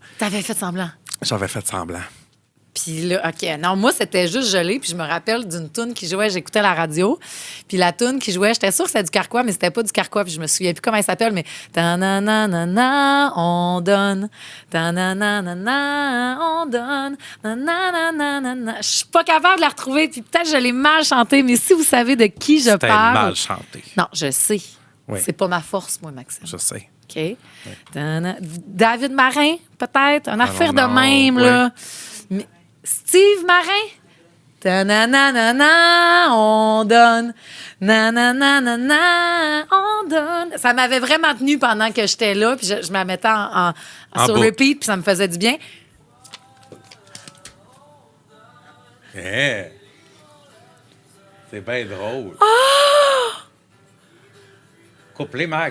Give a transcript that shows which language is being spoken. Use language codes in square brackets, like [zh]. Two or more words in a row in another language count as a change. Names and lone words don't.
[fr] T'avais fait semblant? J'avais fait semblant. Puis là, OK, non, moi, c'était juste gelé. Puis je me rappelle d'une toune qui jouait, j'écoutais la radio. Puis la toune qui jouait, j'étais sûre que c'était du Carquois, mais c'était pas du Carquois. Puis je me souviens plus comment elle s'appelle, mais ta-na-na-na-na, on donne. Ta-na-na-na-na, on donne. Na-na-na-na-na. Je suis pas capable de la retrouver. Puis peut-être je l'ai mal chantée, mais si vous savez de qui je parle. C'était mal chanté. Non, je sais. Oui. C'est pas ma force, moi, Maxime. Je sais. OK. Oui. David Marin, peut-être. Une affaire de même, là. Mais Steve Marin. Ta-na-na-na-na, on donne. Na-na-na-na-na, on donne. Ça m'avait vraiment tenu pendant que j'étais là, puis je me mettais sur repeat, puis ça me faisait du bien. Yeah. C'est bien drôle. Coupe-les, Mac.